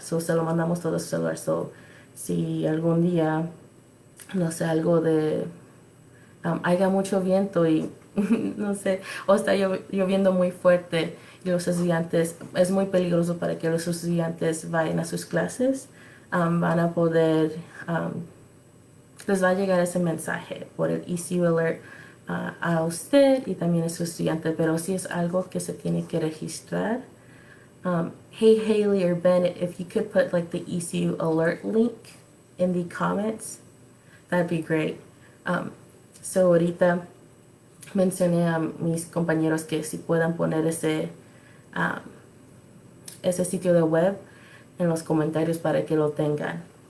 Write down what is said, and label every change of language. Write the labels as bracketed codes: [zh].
[es] So, se lo mandamos todo a su celular. So, si algún día, no sé, algo de haya mucho viento y no sé, o está lloviendo muy fuerte y los estudiantes, es muy peligroso para que los estudiantes vayan a sus clases, van a poder, les va a llegar ese mensaje por el ECU Alert a usted y también a su estudiante, pero si es algo que se tiene que registrar. [en] Hey Haley or Ben, if you could put like the ECU Alert link in the comments, that'd be great. [es] So ahorita mencioné a mis compañeros que si puedan poner ese sitio de web en los comentarios para que lo tengan.